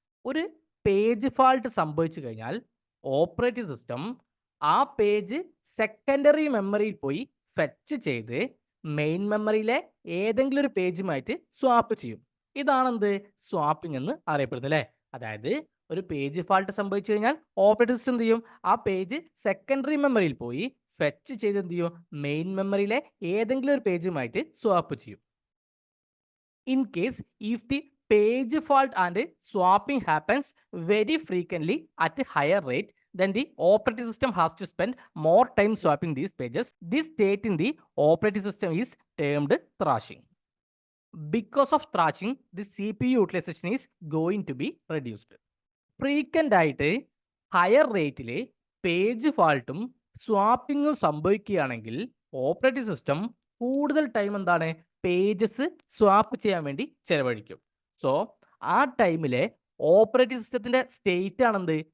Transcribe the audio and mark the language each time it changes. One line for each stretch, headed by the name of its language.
Malayalam: ഒരു page fault സംഭവിച്ചു കഴിഞ്ഞാൽ ഓപ്പറേറ്റിംഗ് സിസ്റ്റം ആ പേജ് സെക്കൻഡറി മെമ്മറിയിൽ പോയി ഫെച്ച് ചെയ്ത് മെയിൻ മെമ്മറിയിലെ ഏതെങ്കിലും ഒരു പേജുമായിട്ട് സ്വാപ്പ് ചെയ്യും. ഇതാണെന്ത്? സ്വാപ്പിംഗ് എന്ന് അറിയപ്പെടുന്നത് അല്ലേ? അതായത് ഒരു പേജ് ഫാൾട്ട് സംഭവിച്ചു കഴിഞ്ഞാൽ ഓപ്പറേറ്റിംഗ് സിസ്റ്റം എന്ത് ചെയ്യും? ആ പേജ് സെക്കൻഡറി മെമ്മറിയിൽ പോയി ഫെച്ച് ചെയ്ത് എന്ത് ചെയ്യും? മെയിൻ മെമ്മറിയിലെ ഏതെങ്കിലും ഒരു പേജുമായിട്ട് സ്വാപ്പ് ചെയ്യും.
English: In case if the page fault and swapping happens very frequently at a higher rate, then the operating system has to spend more time swapping these pages. This state in the operating system is termed thrashing. Because of thrashing, the CPU utilization is going to be reduced.
Malayalam: Frequent ആയിട്ട് higher റേറ്റിൽ page ഫാൾട്ടും സ്വാപ്പിങ്ങും സംഭവിക്കുകയാണെങ്കിൽ operating system കൂടുതൽ time എന്താണ് pages swap ചെയ്യാൻ വേണ്ടി ചെലവഴിക്കും. So ആ ടൈമിലെ operating സിസ്റ്റത്തിന്റെ സ്റ്റേറ്റ് ആണെന്ത്?